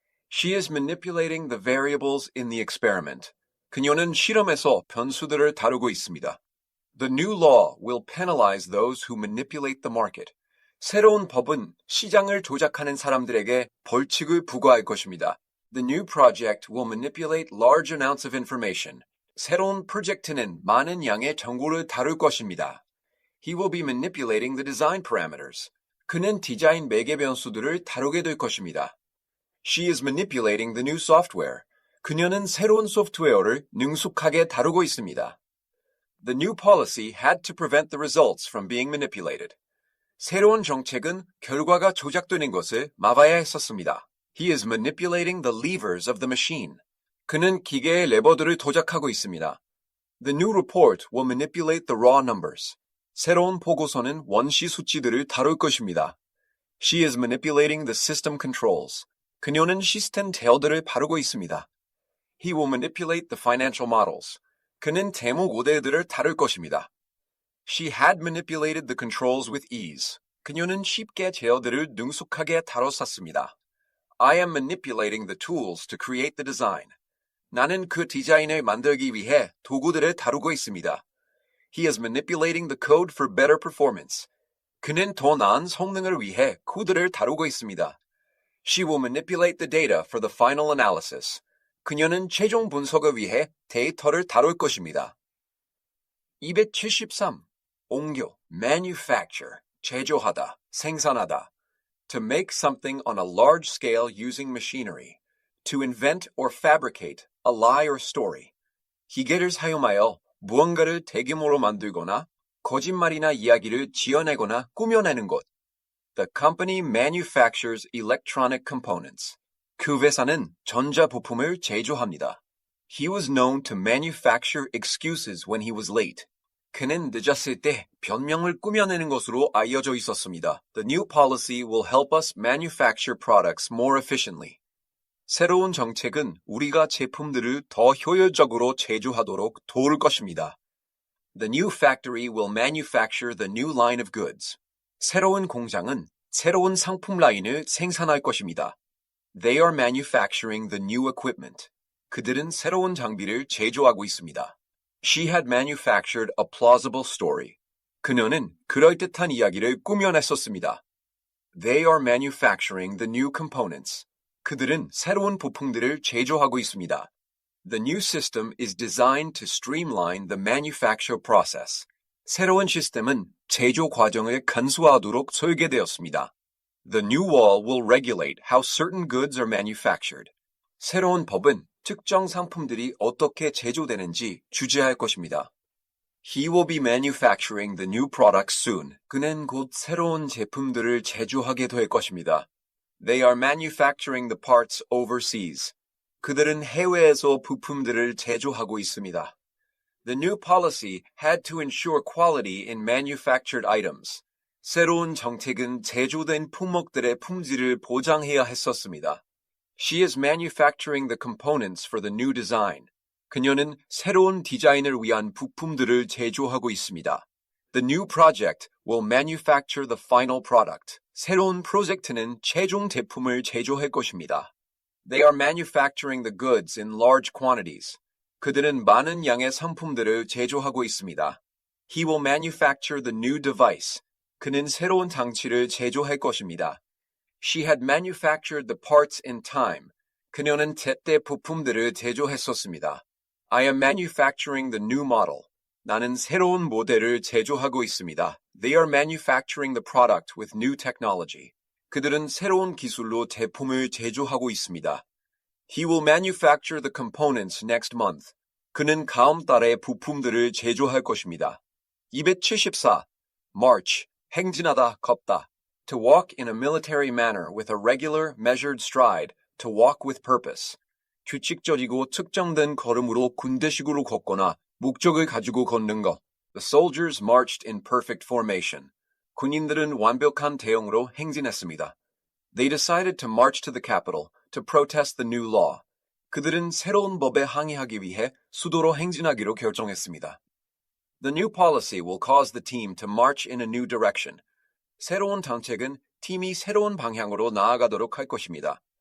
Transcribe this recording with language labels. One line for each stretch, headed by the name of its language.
English: She is manipulating the variables in the experiment.
Korean: 그녀는 실험에서 변수들을 다루고 있습니다.
English: The new law will penalize those who manipulate the market.
Korean: 새로운 법은 시장을 조작하는 사람들에게 벌칙을 부과할 것입니다.
English: The new project will manipulate large amounts of information.
Korean: 새로운 프로젝트는 많은 양의 정보를 다룰 것입니다.
English: He will be manipulating the design parameters.
Korean: 그는 디자인 매개 변수들을 다루게 될 것입니다.
English: She is manipulating the new software.
Korean: 그녀는 새로운 소프트웨어를 능숙하게 다루고 있습니다.
English: The new policy had to prevent the results from being manipulated.
Korean: 새로운 정책은 결과가 조작되는 것을 막아야 했었습니다.
English: He is manipulating the levers of the machine.
Korean: 그는 기계의 레버들을 조작하고 있습니다.
English: The new report will manipulate the raw numbers.
Korean: 새로운 보고서는 원시 수치들을 다룰 것입니다.
English: She is manipulating the system controls.
Korean: 그녀는 시스템 제어들을 바르고 있습니다.
English: He will manipulate the financial models.
Korean: 그는 재무 모델들을 다룰 것입니다.
English: She had manipulated the controls with ease.
Korean: 그녀는 쉽게 제어들을 능숙하게 다뤘었습니다.
English: I am manipulating the tools to create the design.
Korean: 나는 그 디자인을 만들기 위해 도구들을 다루고 있습니다.
English: He is manipulating the code for better performance.
Korean: 그는 더 나은 성능을 위해 코드를 다루고 있습니다.
English: She will manipulate the data for the final analysis.
Korean: 그녀는 최종 분석을 위해 데이터를 다룰 것입니다. 273. 옮겨, manufacture, 제조하다, 생산하다.
English: To make something on a large scale using machinery. To invent or fabricate a lie or story.
Korean: 기계를 사용하여 무언가를 대규모로 만들거나 거짓말이나 이야기를 지어내거나 꾸며내는 것.
English: The company manufactures electronic components.
Korean: 그 회사는 전자부품을 제조합니다.
English: He was known to manufacture excuses when he was late.
Korean: 그는 늦었을 때 변명을 꾸며내는 것으로 알려져 있었습니다.
English: The new policy will help us manufacture products more efficiently.
Korean: 새로운 정책은 우리가 제품들을 더 효율적으로 제조하도록 도울 것입니다.
English: The new factory will manufacture the new line of goods.
Korean: 새로운 공장은 새로운 상품 라인을 생산할 것입니다.
English: They are manufacturing the new equipment.
Korean: 그들은 새로운 장비를 제조하고 있습니다.
English: She had manufactured a plausible story.
Korean: 그녀는 그럴듯한 이야기를 꾸며냈었습니다.
English: They are manufacturing the new components.
Korean: 그들은 새로운 부품들을 제조하고 있습니다.
English: The new system is designed to streamline the manufacture process.
Korean: 새로운 시스템은 제조 과정을 간소화하도록 설계되었습니다.
English: The new law will regulate how certain goods are manufactured.
Korean: 새로운 법은 특정 상품들이 어떻게 제조되는지 주재할 것입니다.
English: He will be manufacturing the new products soon.
Korean: 그는 곧 새로운 제품들을 제조하게 될 것입니다.
English: They are manufacturing the parts overseas.
Korean: 그들은 해외에서 부품들을 제조하고 있습니다.
English: The new policy had to ensure quality in manufactured items.
Korean: 새로운 정책은 제조된 품목들의 품질을 보장해야 했었습니다.
English: She is manufacturing the components for the new design.
Korean: 그녀는 새로운 디자인을 위한 부품들을 제조하고 있습니다.
English: The new project will manufacture the final product.
Korean: 새로운 프로젝트는 최종 제품을 제조할 것입니다.
English: They are manufacturing the goods in large quantities.
Korean: 그들은 많은 양의 상품들을 제조하고 있습니다.
English: He will manufacture the new device.
Korean: 그는 새로운 장치를 제조할 것입니다.
English: She had manufactured the parts in time.
Korean: 그녀는 제때 부품들을 제조했었습니다.
English: I am manufacturing the new model.
Korean: 나는 새로운 모델을 제조하고 있습니다.
English: They are manufacturing the product with new technology.
Korean: 그들은 새로운 기술로 제품을 제조하고 있습니다.
English: He will manufacture the components next month.
Korean: 그는 다음 달에 부품들을 제조할 것입니다. 274. March. 행진하다, 걷다.
English: To walk in a military manner with a regular, measured stride. To walk with purpose.
Korean: 규칙적이고 측정된 걸음으로 군대식으로 걷거나 목적을 가지고 걷는 것.
English: The soldiers marched in perfect formation.
Korean: 군인들은 완벽한 대응으로 행진했습니다.
English: They decided to march to the capital to protest the new law.
Korean: 그들은 새로운 법에 항의하기 위해 수도로 행진하기로 결정했습니다.
English: The new policy will cause the team to march in a new direction.
Korean: 새로운 정책은 팀이 새로운 방향으로 나아가도록 할 것입니다.